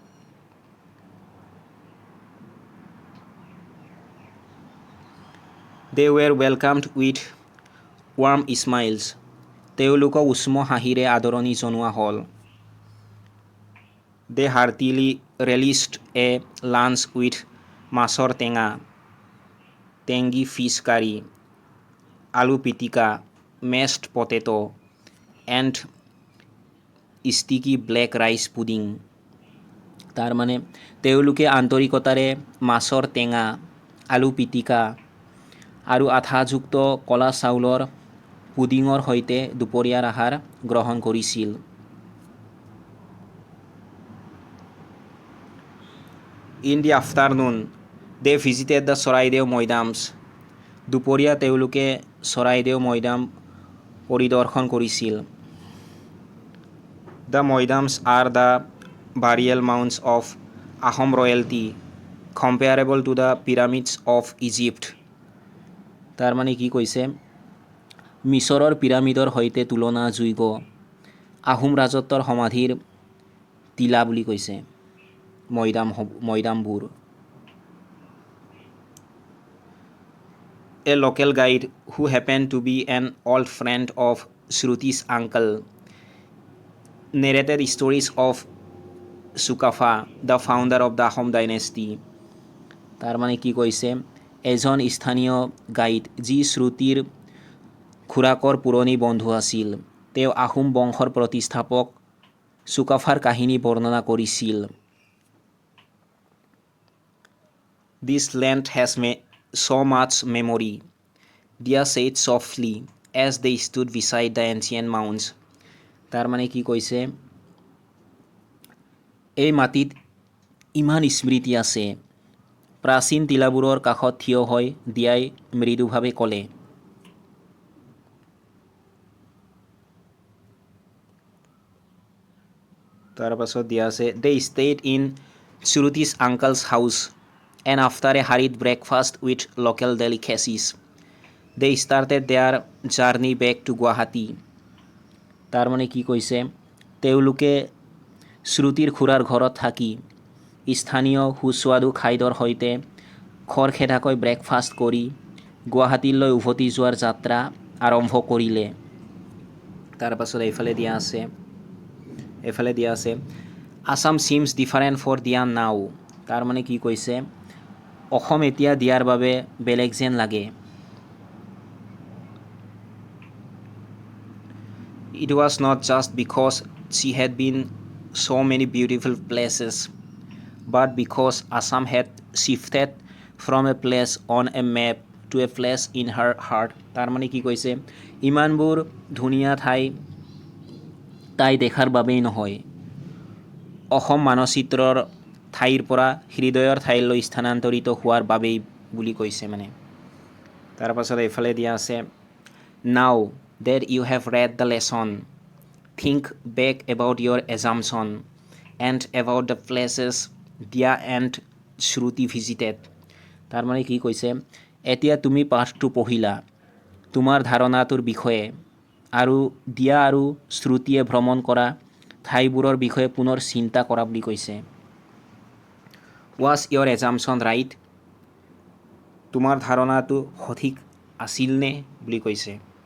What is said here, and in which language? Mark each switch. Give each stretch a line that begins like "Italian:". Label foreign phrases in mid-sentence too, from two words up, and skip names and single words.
English: They were welcomed with warm smiles.
Assamese: তেওঁলোকক উষ্ম হাঁহিৰে আদৰণি জনোৱা হ'ল।
English: they heartily relished a lunch with মাছৰ টেঙা, tangy fish curry, আলু পিটিকা mashed potato and sticky black rice pudding.
Assamese: তাৰ মানে তেওঁলোকে আন্তৰিকতাৰে মাছৰ টেঙা, আলু পিটিকা আৰু আঠাযুক্ত কলা চাউলৰ পুডিঙৰ সৈতে দুপৰীয়াৰ আহাৰ গ্ৰহণ কৰিছিল।
English: In the afternoon, they visited the Charaideo Moidams.
Assamese: দুপৰীয়া তেওঁলোকে চৰাইদেউ মৈদাম পৰিদৰ্শন কৰিছিল।
English: The Moidams are the burial mounds of Ahom royalty, comparable to the pyramids of Egypt.
Assamese: তাৰ মানে কি কৈছে, মিছৰৰ পিৰামিডৰ সৈতে তুলনাযোগ্য আহোম ৰাজত্বৰ সমাধিৰ টিলা বুলি কৈছে মৈদামবোৰ।
English: A local guide who happened to be an old friend of Shruti's uncle narrated stories of Sukafa, the founder of the Ahom dynasty.
Assamese: তাৰ মানে কি কৈছে, এজন স্থানীয় গাইড যি শ্ৰুতিৰ খুৰাকৰ পুৰণি বন্ধু আছিল, তেওঁ আহোম বংশৰ প্ৰতিষ্ঠাপক চুকাফাৰ কাহিনী বৰ্ণনা কৰিছিল।
English: This land has so much memory, Dia said softly as they stood beside the ancient mounds.
Assamese: তাৰ মানে কি কৈছে, এই মাটিত ইমান স্মৃতি আছে। প্ৰাচীন টিলাবোৰৰ কাষত থিয় হৈ দিয়াই মৃদুভাৱে ক'লে। তাৰ পাছত দিয়া আছে,
English: they stayed in Shruti's uncle's house and after a hurried breakfast with local delicacies, they started their journey back to Guwahati.
Assamese: তাৰ মানে কি কৈছে, তেওঁলোকে শ্ৰুতিৰ খুৰাৰ ঘৰত থাকি স্থানীয় সুস্বাদু খাদ্যৰ সৈতে খৰখেদাকৈ ব্ৰেকফাষ্ট কৰি গুৱাহাটীলৈ উভতি যোৱাৰ যাত্ৰা আৰম্ভ কৰিলে। তাৰ পাছত এইফালে দিয়া আছে
English: Assam seems different for Dia now.
Assamese: তাৰ মানে কি কৈছে, অসম এতিয়া দিয়াৰ বাবে বেলেগ যেন লাগে।
English: It was not just because she had been so many beautiful places, but because Assam had shifted from a place on a map to a place in her heart.
Assamese: তাৰ মানে কি কৈছে, ইমানবোৰ ধুনীয়া ঠাই তাই দেখাৰ বাবেই নহয়, অসম মানচিত্ৰৰ ঠাইৰ পৰা হৃদয়ৰ ঠাইলৈ স্থানান্তৰিত হোৱাৰ বাবেই বুলি কৈছে মানে। তাৰ পাছত এইফালে দিয়া আছে,
English: Now that you have read the lesson, think back about your assumption and about the places Dia and Shruti visited.
Assamese: তাৰ মানে কি কৈছে, এতিয়া তুমি পাঠটো পঢ়িলা, তোমাৰ ধাৰণাটোৰ বিষয়ে আৰু দিয়া আৰু শ্ৰুতিয়ে ভ্ৰমণ কৰা ঠাইবোৰৰ বিষয়ে পুনৰ চিন্তা কৰা বুলি কৈছে।
English: Was your assumption right?
Assamese: তোমাৰ ধাৰণাটো সঠিক আছিল নে বুলি কৈছে।